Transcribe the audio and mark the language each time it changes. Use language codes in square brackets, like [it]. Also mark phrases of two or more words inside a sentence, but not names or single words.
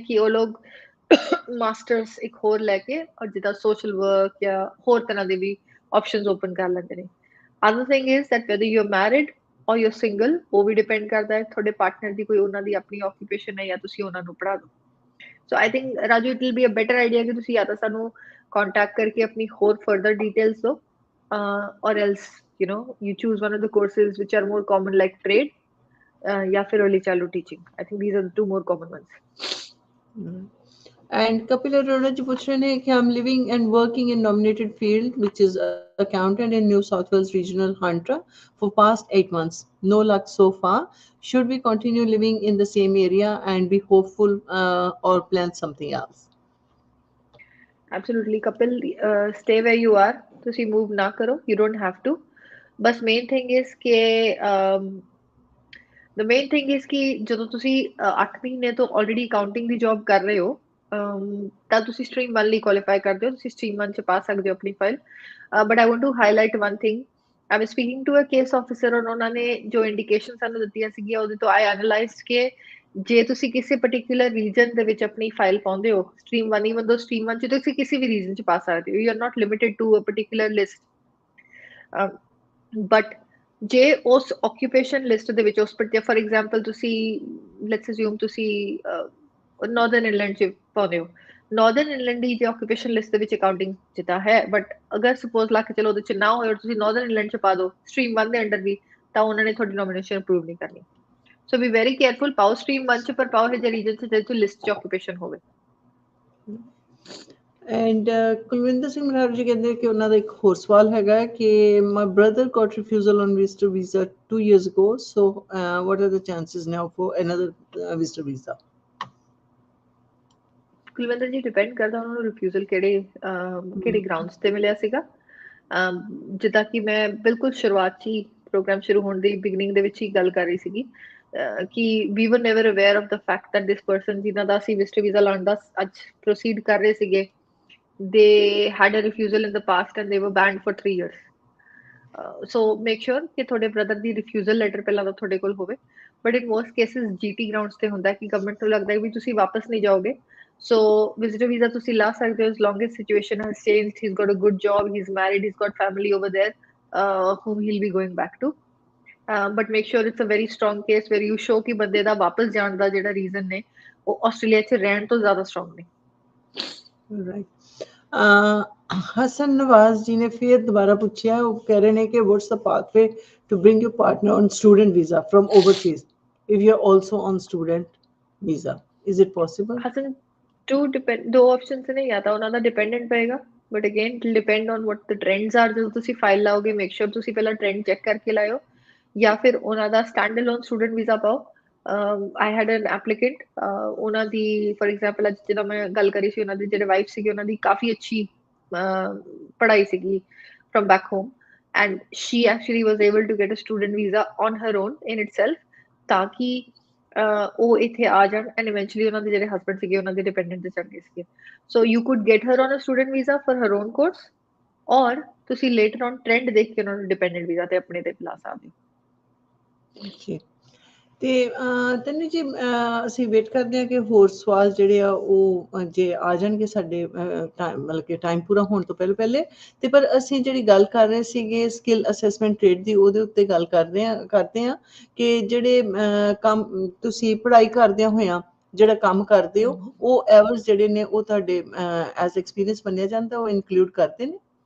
[pa] ਕਿ ਉਹ ਲੋਕ ਮਾਸਟਰਸ ਇੱਕ ਹੋਰ ਲੈ ਕੇ ਔਰ ਜਿੱਦਾਂ [en] social work [pa] ਜਾਂ ਹੋਰ ਤਰ੍ਹਾਂ ਦੇ ਵੀ [en] options open [pa] ਕਰ ਲੈਂਦੇ ਨੇ [en] other thing is that whether you are married or you are single [pa] ਉਹ ਵੀ ਡਿਪੈਂਡ ਕਰਦਾ ਹੈ ਤੁਹਾਡੇ ਪਾਰਟਨਰ ਦੀ ਕੋਈ ਉਹਨਾਂ ਦੀ ਆਪਣੀ ਆਕੂਪੇਸ਼ਨ ਹੈ ਜਾਂ ਤੁਸੀਂ ਉਹਨਾਂ ਨੂੰ ਪੜ੍ਹਾ ਦਿਓ [en] so I think Raju it will be a better idea [pa] ਕਿ ਤੁਸੀਂ ਜਾਂ ਤਾਂ ਸਾਨੂੰ ਕੰਟੈਕਟ ਕਰਕੇ ਆਪਣੀ ਹੋਰ [en] further details [pa] ਦਿਓ [en] or else you choose one of the courses which are more common like trade [hi] या फिर [en] early childhood teaching. I think these are the two more common ones. And Kapil Arora ji [hi] पूछ रहे हैं कि [en] I'm living and working in nominated field which is accountant in New South Wales regional Hunter for past 8 months. No luck so far. Should we continue living in the same area and be hopeful or plan something else? Absolutely, Kapil. Stay where you are. [pa] ਤੁਸੀਂ move ਨਾ ਕਰੋ. [en] You don't have to. [pa] बस [en] main thing is [pa] ਕਿ [en] the main thing is [pa] ਕਿ ਜਦੋਂ ਤੁਸੀਂ 8 ਮਹੀਨੇ ਤੋਂ [en] already accounting [pa] ਦੀ job ਕਰ ਰਹੇ ਹੋ ਤਾਂ ਤੁਸੀਂ stream 1 ਲਈ qualify ਕਰਦੇ ਹੋ ਤੁਸੀਂ stream 1 ਚ ਪਾ ਸਕਦੇ ਹੋ ਆਪਣੀ file [en] but I want to highlight one thing I was speaking to a case officer [pa] ਔਰ ਉਹਨਾਂ ਨੇ ਜੋ indication ਸਾਨੂੰ ਦਿੱਤੀਆਂ ਸੀਗੀਆਂ ਉਹਦੇ ਤੋਂ [en] I analyzed [pa] ਕਿ ਜੇ ਤੁਸੀਂ ਕਿਸੇ [en] particular region [pa] ਦੇ ਵਿੱਚ ਆਪਣੀ file ਪਾਉਂਦੇ ਹੋ stream 1 [en] even though [pa] stream 1 ਚ ਤੁਸੀਂ ਕਿਸੇ ਵੀ region ਚ ਪਾ ਸਕਦੇ ਹੋ [en] you are not limited to a particular list [pa] but ਜੇ ਉਸ [en] occupation list [pa] ਦੇ ਵਿੱਚ ਉਸ [en] for example [pa] ਤੁਸੀਂ [en] let's assume [pa] ਤੁਸੀਂ northern England ਚ ਪਾਉਂਦੇ ਹੋ northern England ਦੀ ਜੇ [en] occupation list [pa] ਦੇ ਵਿੱਚ accounting ਜਿੱਦਾਂ ਹੈ but ਅਗਰ suppose ਲਾ ਕੇ ਚਲੋ ਉਹਦੇ ਚ ਨਾ ਹੋਏ ਔਰ ਤੁਸੀਂ northern England ਚ ਪਾ ਦਿਓ stream 1 ਦੇ ਅੰਡਰ ਵੀ ਤਾਂ ਉਹਨਾਂ ਨੇ ਤੁਹਾਡੀ [en] nomination approve [pa] ਨਹੀਂ ਕਰਨੀ [en] so be very careful [pa] ਪਾਓ stream 1 ਚ ਪਰ ਪਾਓ ਇਹ region ਚ ਜਿਹਦੇ ਚ list ਚ occupation ਹੋਵੇ ਐਂਡ ਕੁਲਵਿੰਦਰ ਸਿੰਘ ਮਰਾਰ ਜੀ ਕਹਿੰਦੇ ਕਿ ਉਹਨਾਂ ਦਾ ਇੱਕ ਹੋਰ ਸਵਾਲ ਹੈਗਾ ਕਿ [en] my brother got refusal on visitor visa 2 years ago so what are the chances now for another visitor visa [pa] ਕੁਲਵਿੰਦਰ ਜੀ ਡਿਪੈਂਡ ਕਰਦਾ ਉਹਨਾਂ ਨੂੰ ਰਿਫਿਊਜ਼ਲ ਕਿਹੜੇ ਗਰਾਊਂਡਸ ਤੇ ਮਿਲਿਆ ਸੀਗਾ ਜਿੱਦਾਂ ਕਿ ਮੈਂ ਬਿਲਕੁਲ ਸ਼ੁਰੂਆਤ 'ਚ ਹੀ ਪ੍ਰੋਗਰਾਮ ਸ਼ੁਰੂ ਹੋਣ ਦੀ ਬਿਗਨਿੰਗ ਦੇ ਵਿੱਚ ਹੀ ਗੱਲ ਕਰ ਰਹੀ ਸੀਗੀ ਕਿ [en] we were never aware of the fact that this person [pa] ਜਿਨ੍ਹਾਂ ਦਾ ਅਸੀਂ ਵਿਜ਼ਟਰ ਵੀਜ਼ਾ ਲਾਉਣ ਦਾ ਅੱਜ ਪ੍ਰੋਸੀਡ ਕਰ ਰਹੇ ਸੀਗੇ [en] they had a refusal in the past and they were banned for 3 years so make sure [pa] ਕਿ ਤੁਹਾਡੇ ਬ੍ਰਦਰ ਦੀ ਰਿਫਿਊਜ਼ਲ ਲੈਟਰ ਪਹਿਲਾਂ ਤਾਂ ਤੁਹਾਡੇ ਕੋਲ ਹੋਵੇ [en] but in most cases GT grounds [pa] ਤੇ ਹੁੰਦਾ ਕਿ ਗਵਰਨਮੈਂਟ ਨੂੰ ਲੱਗਦਾ ਹੈ ਵੀ ਤੁਸੀਂ ਵਾਪਸ ਨਹੀਂ ਜਾਓਗੇ [en] so visitor visa [pa] ਤੁਸੀਂ ਲਾ ਸਕਦੇ ਹੋ [en] as long as situation has changed he's got a good job he's married he's got family over there whom he'll be going back to but make sure it's a very strong case where you show [pa] ਕਿ ਬੰਦੇ ਦਾ ਵਾਪਸ ਜਾਣ ਦਾ ਜਿਹੜਾ ਰੀਜ਼ਨ ਨੇ ਉਹ ਆਸਟ੍ਰੇਲੀਆ 'ਚ ਰਹਿਣ ਤੋਂ ਜ਼ਿਆਦਾ ਸਟਰੋਂਗ ਨੇ ਰਾਈਟ ਹਸਨ ਨਵਾਜ਼ ਜੀ ਨੇ ਫਿਰ ਦੁਬਾਰਾ ਪੁੱਛਿਆ ਉਹ ਕਹਿ ਰਹੇ ਨੇ ਕਿ [en] what's the pathway to bring you partner on student visa from overseas if you are also on student visa is it possible [pa] ਹਸਨ ਦੋ ਆਪਸ਼ਨਸ ਨੇ ਜਾਂ ਤਾਂ ਉਹਨਾਂ ਦਾ ਡਿਪੈਂਡੈਂਟ ਪਏਗਾ [en] but again it depend on what the trends are [pa] ਜਦੋਂ ਤੁਸੀਂ ਫਾਈਲ ਲਾਓਗੇ [en] make sure [pa] ਤੁਸੀਂ ਪਹਿਲਾਂ [en] trend check [pa] ਕਰਕੇ ਲਾਇਓ ਜਾਂ ਫਿਰ ਉਹਨਾਂ ਦਾ [en] stand alone student visa [pa] ਪਾਓ [en] I had an applicant [pa] ਉਹਨਾਂ ਦੀ [en] for example [pa] ਅੱਜ ਜਦੋਂ ਮੈਂ ਗੱਲ ਕਰੀ ਸੀ ਉਹਨਾਂ ਦੀ ਜਿਹੜੇ ਵਾਈਫ ਸੀਗੇ ਉਹਨਾਂ ਦੀ ਕਾਫੀ ਅੱਛੀ ਪੜ੍ਹਾਈ ਸੀਗੀ [en] from back home and she actually was able to get a student visa on her own in itself [pa] ਤਾਂ ਕਿ ਉਹ ਇੱਥੇ ਆ ਜਾਣ ਐਂਡ ਇਵੈਂਚੁਅਲੀ ਉਹਨਾਂ ਦੇ ਜਿਹੜੇ ਹਸਬੈਂਡ ਸੀਗੇ ਉਹਨਾਂ ਦੇ ਡਿਪੈਂਡੈਂਟ ਤੇ ਚੜ ਗਏ ਸੀਗੇ। [en] so you could get her on a student visa for her own course, [pa] ਔਰ ਤੁਸੀਂ [en] later on [pa] ਟ੍ਰੈਂਡ ਦੇਖ ਕੇ ਉਹਨਾਂ ਨੂੰ [en] dependent visa [pa] ਤੇ ਆਪਣੇ ਤੇ ਲਾ ਸਕਦੇ ਹੋ। ਜੀ ਤੇ ਤੈਨੂੰ ਜੀ ਅਸੀਂ ਵੇਟ ਕਰਦੇ ਹਾਂ ਕਿ ਹੋਰ ਸਵਾਲ ਜਿਹੜੇ ਆ ਉਹ ਜੇ ਆ ਜਾਣਗੇ ਸਾਡੇ ਮਤਲਬ ਕਿ ਟਾਈਮ ਪੂਰਾ ਹੋਣ ਤੋਂ ਪਹਿਲੇ ਤੇ ਪਰ ਅਸੀਂ ਜਿਹੜੀ ਗੱਲ ਕਰ ਰਹੇ ਸੀਗੇ [en] skill assessment trade [pa] ਦੀ, ਉਹਦੇ ਉੱਤੇ ਗੱਲ ਕਰਦੇ ਹਾਂ ਕਿ ਜਿਹੜੇ ਕੰਮ ਤੁਸੀਂ ਪੜ੍ਹਾਈ ਕਰਦਿਆਂ ਹੋਇਆਂ ਜਿਹੜਾ ਕੰਮ ਕਰਦੇ ਹੋ ਉਹ ਐਵਰਸ ਜਿਹੜੇ ਨੇ ਉਹ ਤੁਹਾਡੇ [en] as experience [pa] ਮੰਨਿਆ ਜਾਂਦਾ, ਉਹ ਇਨਕਲੂਡ ਕਰਦੇ ਨੇ?